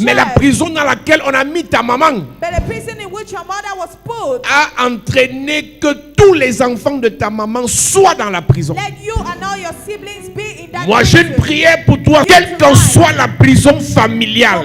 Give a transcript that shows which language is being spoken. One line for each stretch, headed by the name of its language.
French: mais la prison dans laquelle on a mis ta maman
English: But the prison in which your mother was put
French: a entraîné que tous les enfants de ta maman soient dans la prison.
English: let you and all your siblings be in that
French: Moi j'ai
English: prison.
French: une prière pour toi, quelle qu'en soit la prison familiale